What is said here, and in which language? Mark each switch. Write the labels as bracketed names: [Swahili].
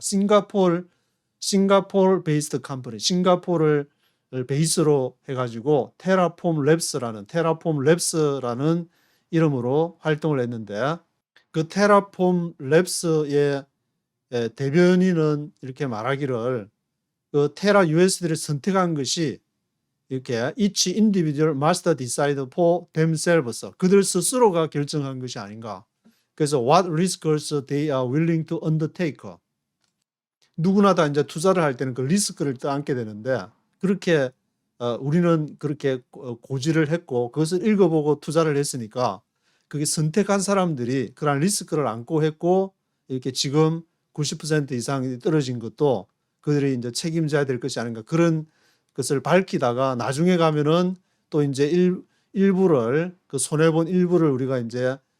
[Korean] 싱가포르 베이스드 컴퍼니, 싱가포르를 베이스로 해가지고 테라폼 랩스라는 이름으로 활동을 했는데 그 테라폼 랩스의 대변인은 이렇게 말하기를 그 테라 USD를 선택한 것이 이렇게 [English] each individual must decide for themselves. [Korean] 그들 스스로가 결정한 것이 아닌가. 그래서 [English] what risks they are willing to undertake. [Korean] 누구나 다 이제 투자를 할 때는 그 리스크를 떠안게 되는데 그렇게 우리는 그렇게 고지를 했고 그것을 읽어보고 투자를 했으니까 그게 선택한 사람들이 그런 리스크를 안고 했고 이렇게 지금 90% 이상이 떨어진 것도 그들이 이제 책임져야 될 것이 아닌가 그런 것을 밝히다가 나중에 가면은 또 이제 일부를 그 손해본 일부를 우리가 이제